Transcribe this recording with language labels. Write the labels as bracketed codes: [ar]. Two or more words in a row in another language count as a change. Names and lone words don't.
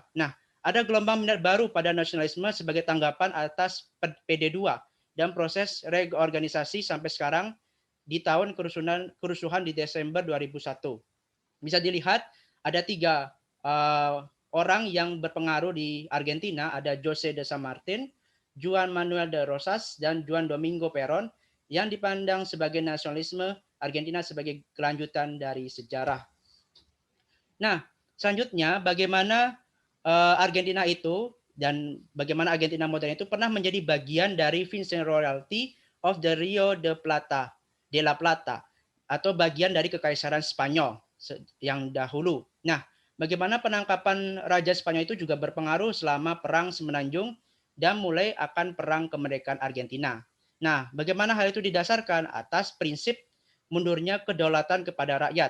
[id] Nah, ada gelombang minat baru pada nasionalisme sebagai tanggapan atas PD2 dan proses reorganisasi sampai sekarang di tahun kerusuhan di Desember 2001. Bisa dilihat ada 3 orang yang berpengaruh di Argentina, ada José de San Martín, Juan Manuel de Rosas, dan Juan Domingo Perón yang dipandang sebagai nasionalisme Argentina sebagai kelanjutan dari sejarah. Nah, selanjutnya bagaimana Argentina itu dan bagaimana Argentina modern itu pernah menjadi bagian dari Viceroy Royalty of the Rio de la Plata atau bagian dari Kekaisaran Spanyol yang dahulu. Nah, bagaimana penangkapan Raja Spanyol itu juga berpengaruh selama Perang Semenanjung dan mulai akan Perang Kemerdekaan Argentina. Nah, bagaimana hal itu didasarkan atas prinsip mundurnya kedaulatan kepada rakyat.